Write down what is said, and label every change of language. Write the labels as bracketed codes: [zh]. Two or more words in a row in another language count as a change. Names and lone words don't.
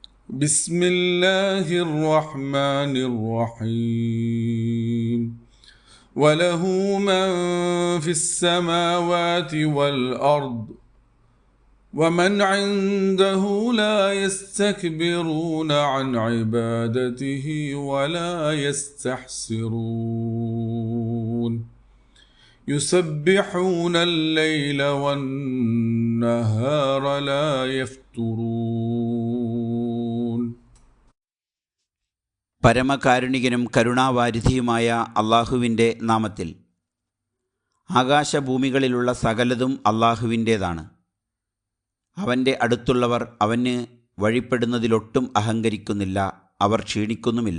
[ar] بسم الله الرحمن الرحيم وله من في السماوات والأرض ومن عنده لا يستكبرون عن عبادته ولا يستحسرون يسبحون الليل والنهار لا يفترون. [ml] പരമകാരുണികനും കരുണാവാരിധിയുമായ അള്ളാഹുവിൻ്റെ നാമത്തിൽ. ആകാശഭൂമികളിലുള്ള സകലതും അള്ളാഹുവിൻ്റേതാണ്. അവൻ്റെ അടുത്തുള്ളവർ അവന് വഴിപ്പെടുന്നതിലൊട്ടും അഹങ്കരിക്കുന്നില്ല, അവർ ക്ഷീണിക്കുന്നുമില്ല.